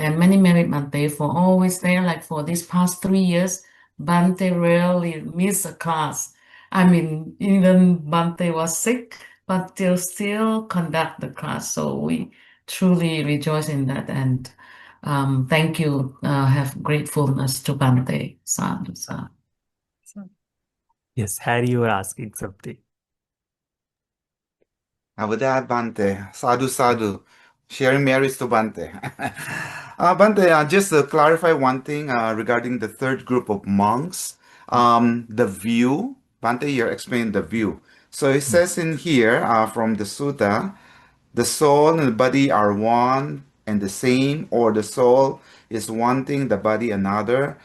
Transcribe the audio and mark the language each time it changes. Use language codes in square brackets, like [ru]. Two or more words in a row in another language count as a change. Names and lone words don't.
[en] And many merit Bante for always there. Like for these past 3 years, Bante rarely miss a class. I mean, even Bante was sick, but they'll still conduct the class. So we truly rejoice in that. And thank you. Have gratefulness to Bante. [pi] Sadhu, sadhu. [en] Yes, Harry, you were asking something. With that, [pi] Bante, sadhu sadhu, [en] sharing merits to Bante. Bante, just to clarify one thing regarding the third group of monks, the view, Bante here explained the view. So it says in here from the sutta, the soul and the body are one and the same, or the soul is one thing, the body another.